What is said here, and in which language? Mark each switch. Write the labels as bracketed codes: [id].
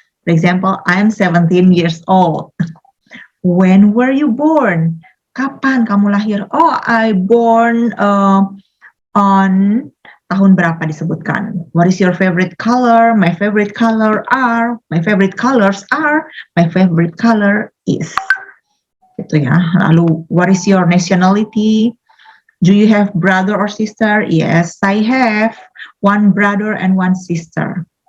[en] For example, I'm 17 years old. When were you born? [id] Kapan kamu lahir? [en] Oh, I born on [id] tahun berapa disebutkan. [en] What is your favorite color? My favorite color are. My favorite colors are. My favorite color is. [id] Gitu ya. [en] Lalu, what is your nationality? Do you have brother or sister? Yes, I have one brother and one sister.